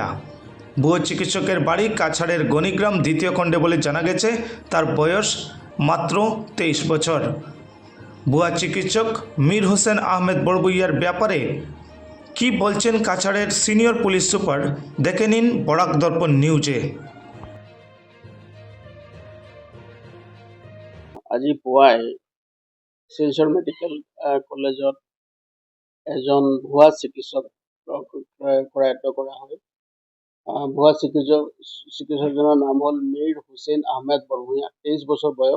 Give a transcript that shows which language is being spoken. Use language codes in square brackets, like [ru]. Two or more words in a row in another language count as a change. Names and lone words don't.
[bn] ভুয়ো চিকিৎসকের বাড়ি কাছাড়ের গণিগ্রাম দ্বিতীয় খণ্ডে বলে জানা গেছে। তার বয়স মাত্র 23 বছর। ভুয়া চিকিৎসক মীর হোসেন আহমেদ বড়ভূঁইয়ার ব্যাপারে কি বলছেন কাছাড়ের সিনিয়র পুলিশ সুপার, দেখে নিন বরাক দর্পণ নিউজে। [as] আজি পুৱাই শিলচৰ মেডিকেল কলেজত এজন ভুৱা চিকিৎসক কৰায়ত্ব কৰা হয়। ভুৱা চিকিৎসকজনৰ নাম হ'ল মীৰ হোসেন আহমেদ বৰভূঁইয়া, 23 বছৰ বয়স।